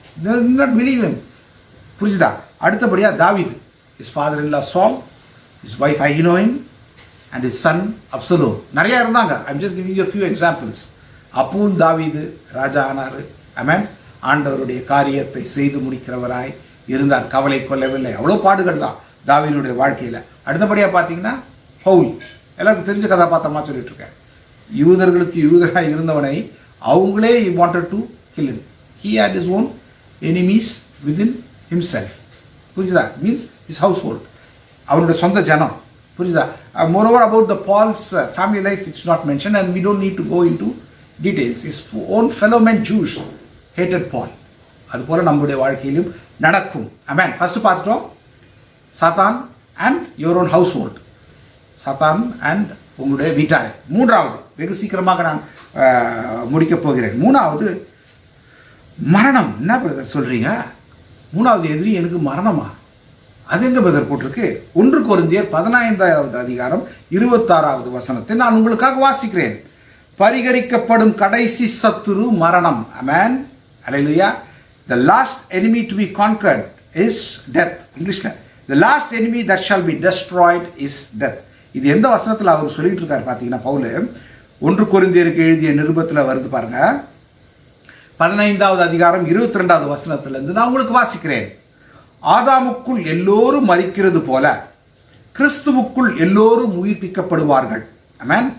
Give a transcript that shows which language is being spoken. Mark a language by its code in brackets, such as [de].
[en] They did not believe him. [ta] புரிஞ்சுதா? அடுத்தபடியாக தாவீது, [en] his father-in-law Saul, his wife Ahinoam and his son Absalom. [ta] நிறையா இருந்தாங்க. [en] I'm just giving you a few examples. [ta] அப்பவும் தாவீது ராஜா ஆனார். ஆமென். ஆண்டவருடைய காரியத்தை செய்து முடிக்கிறவராய் இருந்தார். கவலை கொள்ளவில்லை. அவ்வளோ பாடுகள் தான் தாவீதுடைய வாழ்க்கையில். அடுத்தபடியாக பார்த்தீங்கன்னா பவுல், எல்லாருக்கும் தெரிஞ்ச கதாபாத்திரமாக சொல்லிட்டு இருக்கேன். யூதர்களுக்கு யூதராக இருந்தவனை அவங்களே [en] wanted to kill him. He had his own enemies within himself. [ta] புரிஞ்சுதா? மீன்ஸ் [en] his household, [ta] அவருடைய சொந்த ஜனம். புரிஞ்சுதா? [en] Moreover about the Paul's family life it's not mentioned and we don't need to go into details. His own fellow men Jews hated Paul. [ta] அதுபோல நம்முடைய வாழ்க்கையிலும் நடக்கும். ஆமென். First பார்த்துட்டோம் சாத்தான் [en] and your own household, [ta] சாத்தான் அண்ட் உங்களுடைய வீட்டாரை. மூன்றாவது, வெகு சீக்கிரமாக நான் முடிக்கப் போகிறேன். மூணாவது மரணம். என்ன பிரதர் சொல்கிறீங்க? மூணாவது எதிரி எனக்கு மரணமா? அது எங்கே பிரதர் போட்டிருக்கு? 1 கொரிந்தியர் 15வது அதிகாரம் 26வது வசனத்தை நான் உங்களுக்காக வாசிக்கிறேன். பரிகரிக்கப்படும் கடைசி சத்துரு மரணம். ஆமென். அல்லேலூயா. [en] The last enemy to be conquered is death. இங்கிலீஷ்ல the last enemy that shall be destroyed is death. [ta] இது எந்த வசனத்தில் அவர் சொல்லிட்டு இருக்காரு பார்த்தீங்கன்னா, பவுல் 1 கொரிந்தியருக்கு எழுதிய நிருபத்தில் வருது பாருங்க, 15வது அதிகாரம் 22வது வசனத்திலிருந்து நான் உங்களுக்கு வாசிக்கிறேன். ஆதாமுக்குள் எல்லோரும் மரிக்கிறது போல கிறிஸ்துவுக்குள் எல்லோரும் உயிர்ப்பிக்கப்படுவார்கள். ஆமென்.